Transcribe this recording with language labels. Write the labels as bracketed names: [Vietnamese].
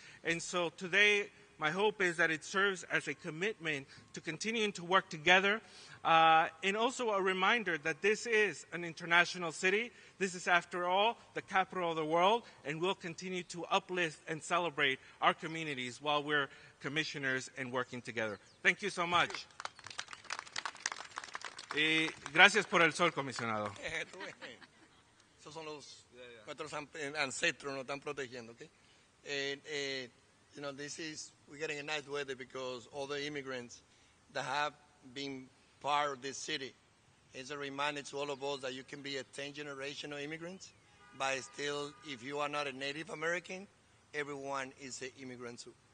[English] And so today, my hope is that it serves as a commitment to continuing to work together, and also a reminder that this is an international city. This is, after all, the capital of the world, and we'll continue to uplift and celebrate our communities while we're commissioners and working together. Thank you so much. [Spanish] Y gracias por el sol, comisionado. Esos son nuestros ancestros nos están protegiendo, okay? [English] You know, we're getting a nice weather because all the immigrants that have been part of this city, It's a reminder to all of us that you can be a 10th generational immigrant, but still, if you are not a Native American, everyone is an immigrant too.